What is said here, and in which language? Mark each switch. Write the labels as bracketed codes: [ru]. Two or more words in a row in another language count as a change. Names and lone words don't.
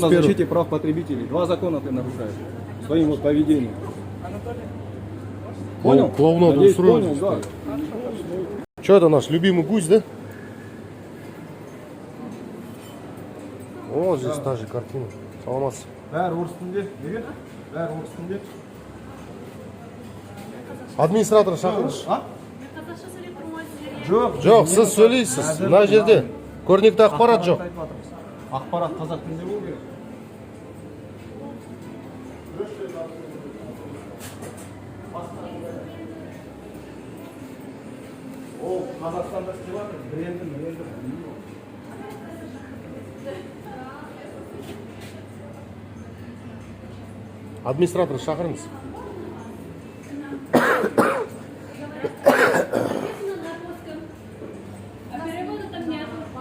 [ru] 21. защите прав потребителей. Два закона ты нарушаешь. Своим вот поведением. Понял? Клоунаду Надеюсь, устроил. понял, да. Что это наш любимый гусь, да? О, здесь та же картина. [kk] Саламатсыз. Бәрі орыс тілінде. Неге? Бәрі орыс тілінде. Администратор шақырыңызшы. А? Жоқ. Жоқ, сіз сөйлейсіз. Мына жерде көрнекті ақпарат жоқ. Ақпарат қазақ тілінде болу керек. Ол Қазақстанда істеп жатыр. Брендін. Администратор шақырыңыз. [ru] А перевода там нет.